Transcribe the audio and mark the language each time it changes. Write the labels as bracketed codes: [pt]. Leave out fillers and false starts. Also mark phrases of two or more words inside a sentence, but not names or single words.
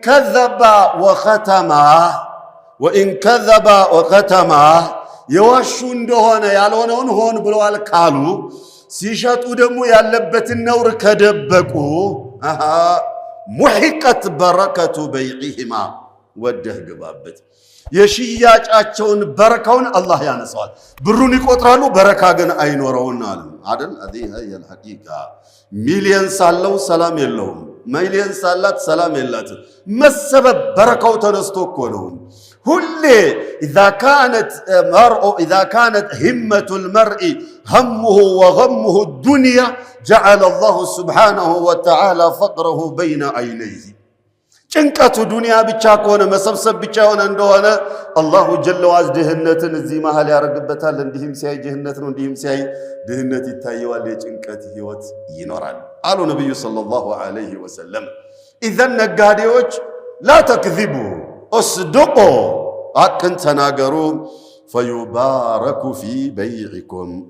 [am] ከዘባ ወኸተማ የዋሹ እንደሆነ ያልሆነውን ሆን ብለዋል ካሉ ሲሸጡ ደግሞ ያለበትን ነውር ከደበቁ [ar] محقت بركة بيعهما [am] ወደህ ግባበት የሽያጫቸውን በረካውን አላህ ያነሳዋል። ብሩን ይቆጥራሉ፣ በረካ ግን አይኖረውም አይደል? [ar] هذه هي الحقيقة [am] ሚሊየን ሳለው ሰላም የለውም፣ ሚሊየን ሳላት ሰላም የላትም። መሰበብ በረካው ተነስቶ እኮ ነው። ሁሌ [ar] إذا كانت همة المرء همه وغمه الدنيا جعل الله سبحانه وتعالى فقره بين عينيه [am] ጭንቀቱ ዱንያ ብቻ ከሆነ መሰብሰብ ብቻ ሆነ እንደሆነ [ar] الله جل وعز [am] ድህነትን እዚህ መሃል ያደርግበታል። እንዲህም ሲያይ ድህነት ነው፣ እንዲህም ሲያይ ድህነት ይታየዋል። የጭንቀት ህይወት ይኖራል አሉ ነብዩ [ar] صلى الله عليه وسلم። [am] ኢዘን ነጋዴዎች [ar] لا تكذبوا اصدقوا [am] ሐቅን ተናገሩ። [ar] فيبارك في بيعكم።